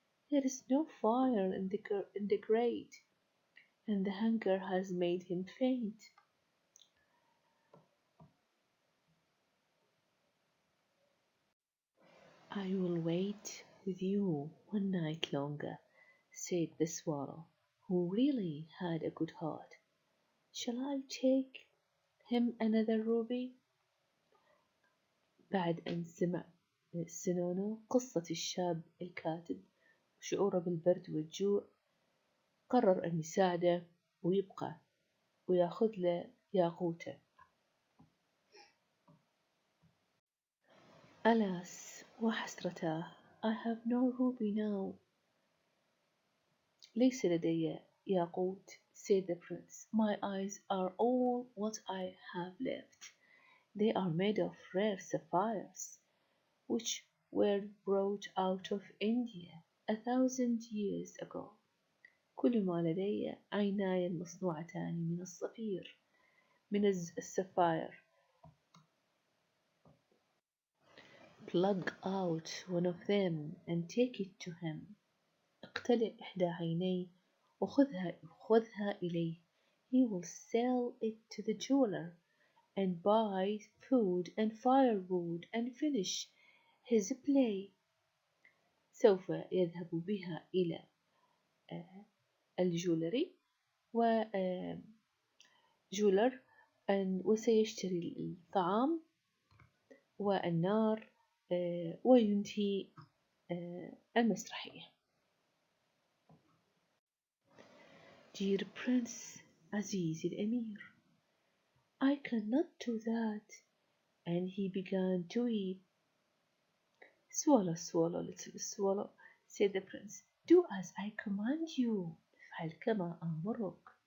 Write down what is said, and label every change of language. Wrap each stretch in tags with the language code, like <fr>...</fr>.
<en>There is no fire in the grate, and the hunger has made him faint. I will wait with you one night longer, said the swallow, who really had a good heart. Shall I take him another ruby؟</en> <ar>بعد أن سمع سنونو قصة الشاب الكاتب وشعوره بالبرد والجوع، قرر أن يساعده ويبقى وياخذ له ياقوته.</ar> <en>Alas,</en> <ar>وحسرته,</ar> <en>I have no ruby now.</en> <ar>ليس لدي ياقوت,</ar> <en>said the prince. My eyes are all what I have left. They are made of rare sapphires, which were brought out of India 1,000 years ago.</en> <ar>كل ما لدي عيناي المصنوعتان من الصفير من السفاير.</ar> <en>Plug out one of them and take it to him.</en> <ar>اقتلع إحدى عينيه وخذها إليه.</ar> <en>He will sell it to the jeweler and buy food and firewood and finish his play.</en> <ar>سوف يذهب بها إلى الجولري وجولر وسيشتري الطعام والنار وينتهي المسرحية.</ar> <en>Dear Prince,</en> <ar>عزيزي الأمير,</ar> <en>I cannot do that. And he began to weep. Swallow, swallow, little swallow, said the prince. Do as I command you.</en> <ar>افعل كما أمرك.</ar>